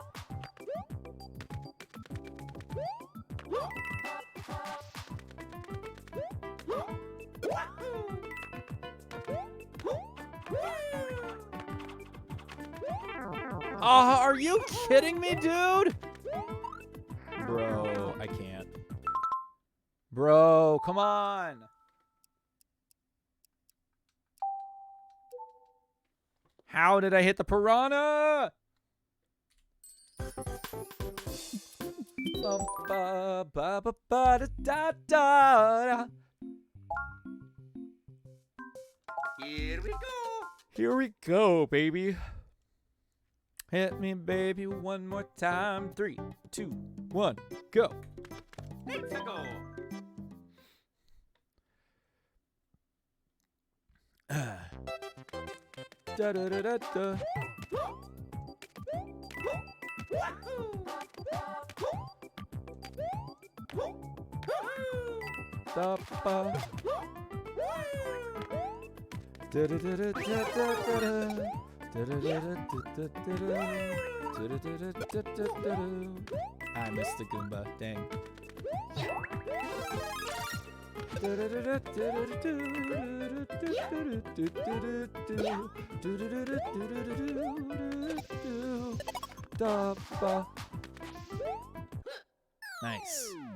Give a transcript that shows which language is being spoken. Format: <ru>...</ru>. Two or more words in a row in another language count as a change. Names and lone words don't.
<en>Oh, are you kidding me, dude? Bro, I can't. Bro, come on. How did I hit the piranha? Ba-ba-ba-ba-da-da-da. Here we go. Here we go, baby. Hit me, baby, one more time. 3, 2, 1, go. Let's go. Da da da da da. Da ba. Da da da da da da da. I missed the Goomba. Dang. Nice.</en>